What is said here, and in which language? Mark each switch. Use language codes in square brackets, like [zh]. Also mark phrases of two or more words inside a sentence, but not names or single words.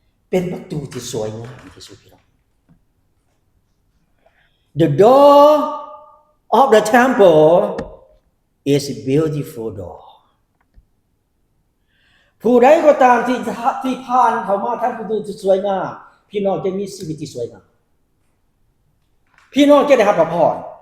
[lo] ເປັນປະຕູທີ່ສວຍງາມທີ່ສຸດ, ພີ່ນ້ອງ. [en] The door of the temple is a beautiful door. [lo] ຜູ້ໃດກໍຕາມທີ່, ທີ່ຜ່ານເຂົ້າມາທາງປະຕູທີ່ສວຍງາມ, ພີ່ນ້ອງຈະມີຊີວິດທີ່ສວຍງາມ. ພີ່ນ້ອງຈະໄດ້ຮັບພະພອນ